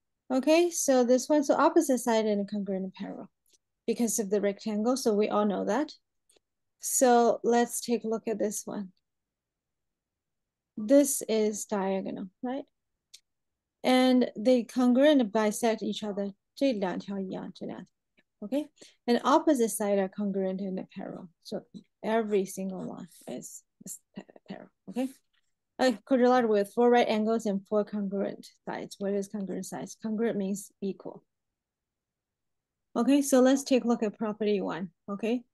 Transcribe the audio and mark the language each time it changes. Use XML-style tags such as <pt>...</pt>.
<en>Okay, so this one's the opposite side and congruent and parallel because of the rectangle, so we all know that. So let's take a look at this one. This is diagonal, right? And they congruent and bisect each other.</en> <zh>这两条一样，这两条 okay?</zh> <en>And opposite side are congruent and parallel. So every single one is parallel, okay? A quadrilateral with 4 right angles and 4 congruent sides. What is congruent sides? Congruent means equal. Okay, so let's take a look at property 1, okay?</en>